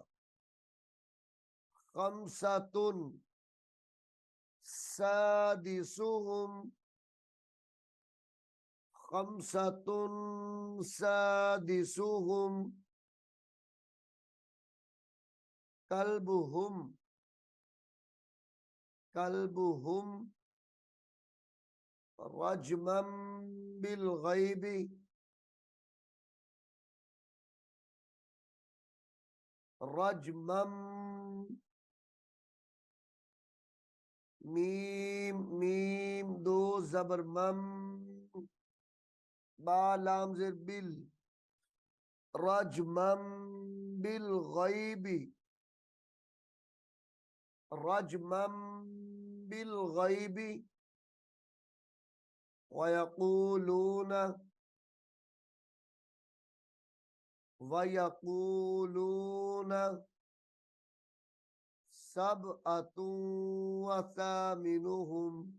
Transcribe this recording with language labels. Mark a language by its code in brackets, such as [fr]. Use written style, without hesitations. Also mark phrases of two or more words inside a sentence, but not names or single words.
[ar] خمسة سادسهم خمسة سادسهم كلبهم كلبهم رجما بالغيب [ur] رجما میم میم دو زبر مم با لام زیر [ar] بال رجما بالغيب رجما بالغيب ويقولون ويقولون سبعة وثامنهم